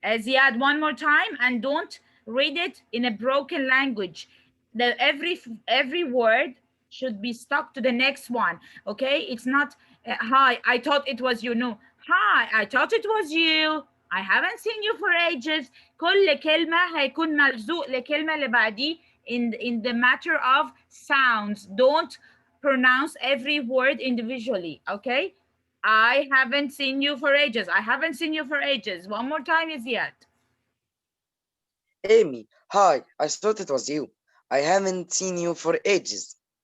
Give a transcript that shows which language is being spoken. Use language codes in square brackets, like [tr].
[en] Ziad, one more time, and don't read it in a broken language. Every word should be stuck to the next one. Okay? It's not hi, I thought it was you. No. Hi, I thought it was you. I haven't seen you for ages. [ar] كل كلمة هيكون ملزوق لكلمة اللي بعديه [en] in the matter of sounds. Don't pronounce every word individually. Okay? I haven't seen you for ages. I haven't seen you for ages. One more time, Ziad. Amy, hi. I thought it was you. I haven't seen you for ages.